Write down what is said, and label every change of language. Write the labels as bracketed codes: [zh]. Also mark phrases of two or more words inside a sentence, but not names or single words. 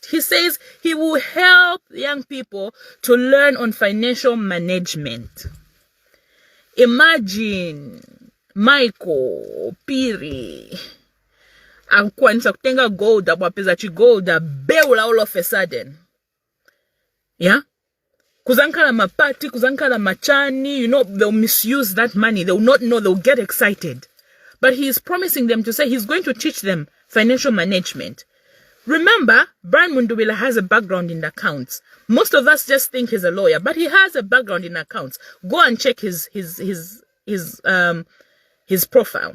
[en] He says he will help young people to learn on financial management. [ny] Imagine Michael Piri akwanisa kutenga gold abapeza chigold beula [en] all of a sudden. [ny] Yeah? Kuzankala mapati, kuzankala machani, [en] they'll misuse that money. They will not know, they'll get excited. But he is promising them to say he's going to teach them financial management. Remember, Brian Mundubile has a background in accounts. Most of us just think he's a lawyer, but he has a background in accounts. Go and check his profile.